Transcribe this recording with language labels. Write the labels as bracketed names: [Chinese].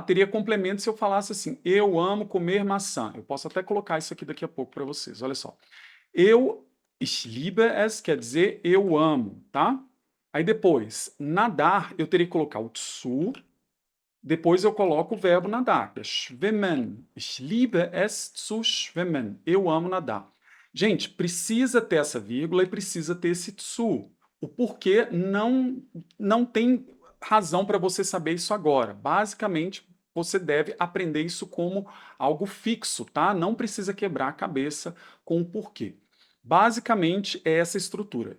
[Portuguese] Teria complemento se eu falasse assim, eu amo comer maçã. Eu posso até colocar isso aqui daqui a pouco para vocês. Olha só. [German] Ich liebe es [Portuguese] quer dizer eu amo, tá? Aí depois, nadar, eu teria que colocar o zu, depois eu coloco o verbo nadar, que é schwimmen. [German] Ich liebe es zu schwimmen. [Portuguese] Eu amo nadar. Gente, precisa ter essa vírgula e precisa ter esse zu. O porquê não tem razão para você saber isso agora. Basicamente, você deve aprender isso como algo fixo, tá? Não precisa quebrar a cabeça com o porquê. Basicamente, é essa estrutura.